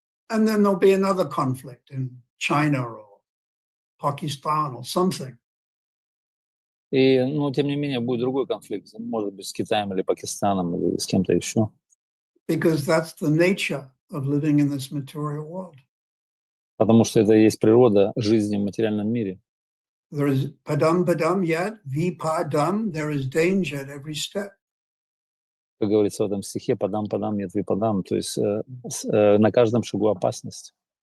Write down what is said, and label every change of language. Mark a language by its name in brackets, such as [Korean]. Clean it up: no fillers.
[English] And then there'll be another conflict in China or Pakistan or something. [Russian] И, ну, тем не менее, будет другой конфликт, может быть, с Китаем или Пакистаном или с кем-то еще. [English] Because that's the nature of living in this material world. [Russian] Потому что это и есть природа жизни в материальном мире. [English] There is padam yet, vipadam, there is danger at every step. [Russian] Как говорится в этом стихе, подам, нет випадам, то есть на каждом шагу опасность.